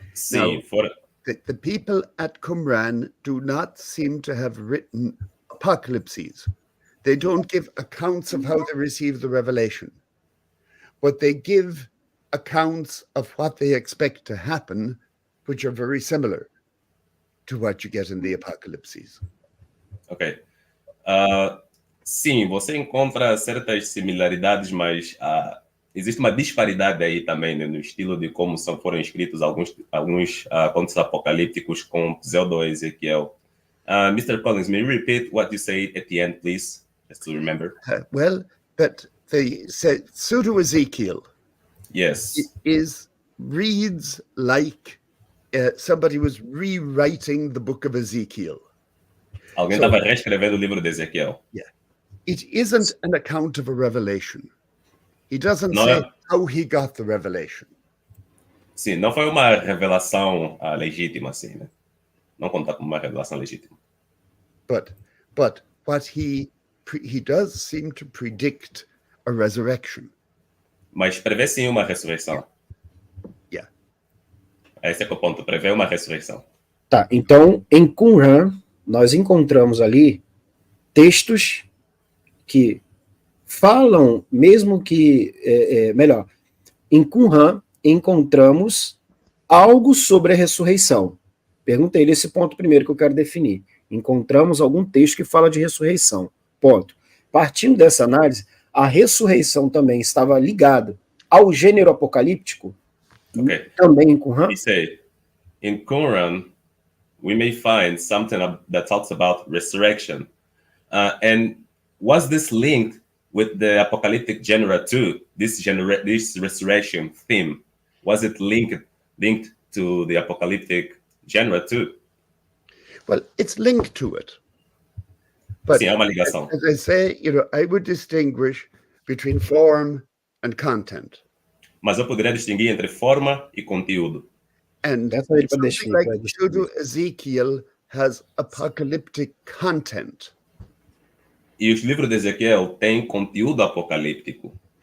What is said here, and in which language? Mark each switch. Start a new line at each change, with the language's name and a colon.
English: Now, the people at Qumran do not seem to have written apocalypses. They don't give accounts of how they received the revelation, but they give accounts of what they expect to happen, which are very similar to what you get in the apocalypses. Ok.
Portuguese: Sim, você encontra certas similaridades, mas existe uma disparidade aí também, né, no estilo de como foram escritos alguns contos apocalípticos com pseudo-Ezequiel.
English: Mr. Collins, may you repeat what you said at the end, please, just to remember? Well, but the pseudo-Ezekiel, yes, reads like somebody was rewriting the book of Ezekiel.
Portuguese: Alguém estava reescrevendo o livro de Ezequiel.
English: Yeah. It isn't an account of a revelation. He doesn't say how he got the revelation.
Portuguese: Sim, não foi uma revelação legítima, assim, né? Não conta como uma revelação legítima.
English: But what he does seem to predict a resurrection.
Portuguese: Mas prevê sim uma ressurreição.
English: Yeah.
Portuguese: Esse é o ponto, prevê uma ressurreição. Tá, então em Qumran nós encontramos ali textos que falam, mesmo que, melhor, em Qumran encontramos algo sobre a ressurreição. Perguntei nesse ponto primeiro que eu quero definir. Encontramos algum texto que fala de ressurreição. Ponto. Partindo dessa análise, a ressurreição também estava ligada ao gênero apocalíptico?
English: Okay.
Portuguese: Também em Qumran?
English: He said, in Qumran, we may find something that talks about resurrection. And was this linked with the apocalyptic genre too? This resurrection theme, was it linked to the apocalyptic genre too? Well, it's linked to it. But
Portuguese: Sim, há uma ligação.
English: as I say, I would distinguish between form and content.
Portuguese: Mas eu poderia distinguir entre forma e conteúdo.
English: And That's what it something is, like right? Pseudo-Ezekiel has apocalyptic content.
Portuguese: E os livros de Ezequiel têm conteúdo apocalíptico.